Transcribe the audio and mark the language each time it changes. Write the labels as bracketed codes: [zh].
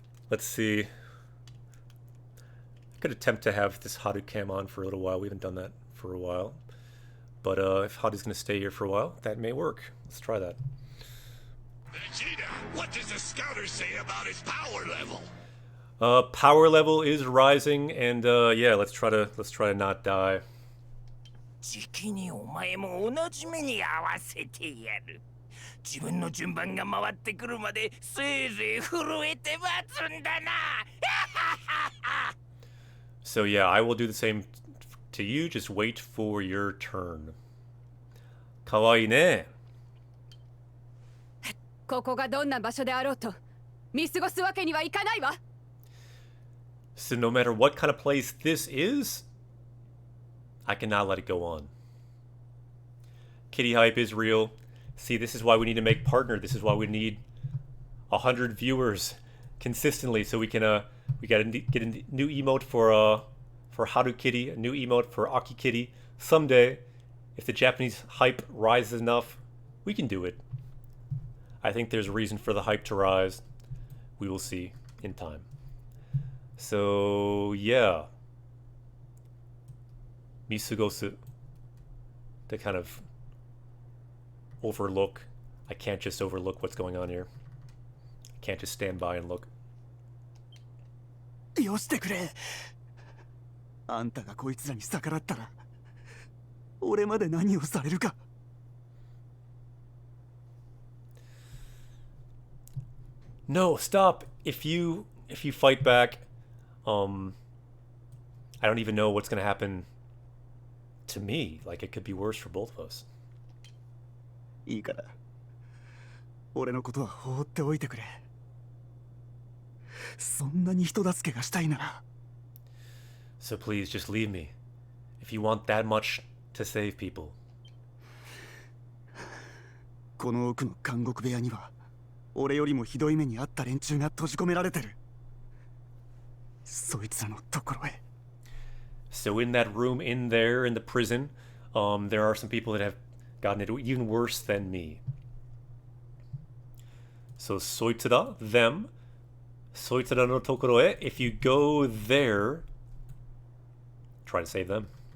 [en] Let's see. I could attempt to have this Haru cam on for a little while. We haven't done that for a while. But if Haru's going to stay here for a while, that may work. Let's try that. Vegeta, what does the scouter say about his power level? Power level is rising, and yeah, let's try to not die. [ja] じきにお前も同じ目に合わせてやる。自分の順番が回ってくるまでせいぜい震えて待つんだな。 [en] So yeah, I will do the same to you. Just wait for your turn. [ja] Kawaii ne. ここがどんな場所であろうと見過ごすわけにはいかないわ。 [en] So no matter what kind of place this is, I cannot let it go on. Kitty hype is real. See, this is why we need to make partner. This is why we need 100 viewers consistently, so we can get a new emote for Haru Kitty, a new emote for Aki Kitty. Someday, if the Japanese hype rises enough, we can do it. I think there's a reason for the hype to rise. We will see in time. So yeah, Misugosu, to kind of overlook. I can't just overlook what's going on here. I can't just stand by and look. [ja] よしてくれ。あんたがこいつらに逆らったら、俺まで何をされるか。 [en] No, stop. If you fight back, I don't even know what's gonna happen to me. Like, it could be worse for both of us. [ja] いいから、俺のことは放っておいてくれ。そんなに人助けがしたいなら。 [en] So please, just leave me. If you want that much to save people. [ja] この奥の監獄部屋には、俺よりもひどい目に遭った連中が閉じ込められてる。そいつらのところへ。 [en] So in that room in there, in the prison, there are some people that have gotten it even worse than me. So soitsura, them. [ja] Soitsura no tokoro e, [en] if you go there, try to save them.